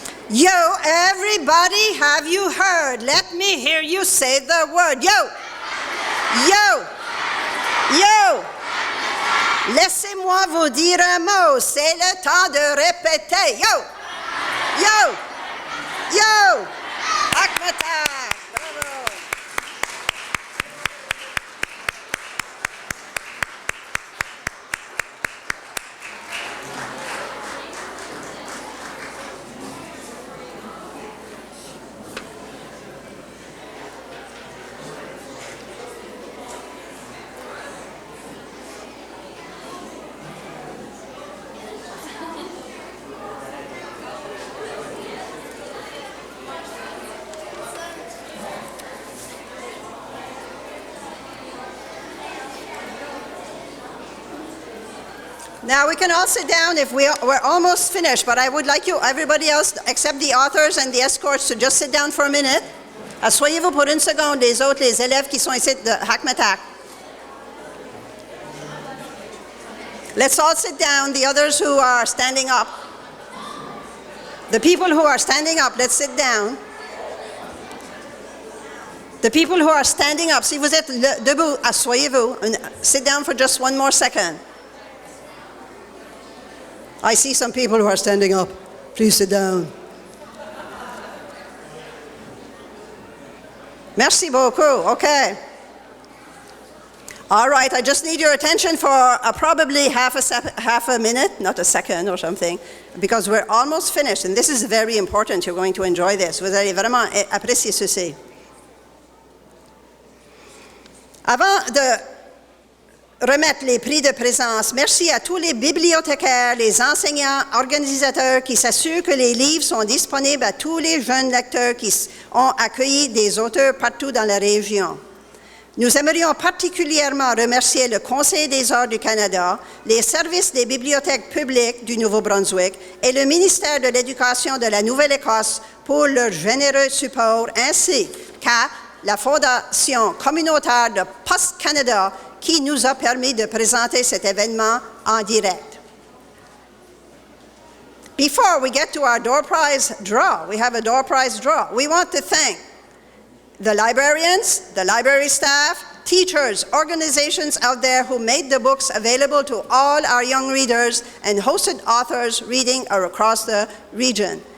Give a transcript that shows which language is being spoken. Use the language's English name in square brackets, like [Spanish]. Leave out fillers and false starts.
[English] Yo, everybody, have you heard? Let me hear you say the word. Yo! Yo! Yo! [French] Laissez-moi vous dire un mot. C'est le temps de répéter. Yo! Yo! Yo! [English] Hackmatack! Bravo! Now we can all sit down if we're almost finished, but I would like you, everybody else, except the authors and the escorts, to just sit down for a minute. [French] Asseyez-vous pour une seconde, les autres, les élèves qui sont ici de Hackmatack. [English] Let's all sit down. The others who are standing up. The people who are standing up, let's sit down. The people who are standing up, [French] si vous êtes debout, asseyez-vous. [English] Sit down for just one more second. I see some people who are standing up. Please sit down. [French] Merci beaucoup. [English] Okay. All right, I just need your attention for probably half a minute, not a second or something, because we're almost finished, and this is very important. You're going to enjoy this. [French] Vous allez vraiment apprécier ceci. Avant de remettre les prix de présence, merci à tous les bibliothécaires, les enseignants, organisateurs qui s'assurent que les livres sont disponibles à tous les jeunes lecteurs qui ont accueilli des auteurs partout dans la région. Nous aimerions particulièrement remercier le Conseil des arts du Canada, les services des bibliothèques publiques du Nouveau-Brunswick et le ministère de l'Éducation de la Nouvelle-Écosse pour leur généreux support, ainsi qu'à la Fondation communautaire de Post-Canada qui nous a permis de présenter cet événement en direct. [English] Before we get to our door prize draw, we have a door prize draw. We want to thank the librarians, the library staff, teachers, organizations out there who made the books available to all our young readers and hosted authors reading across the region.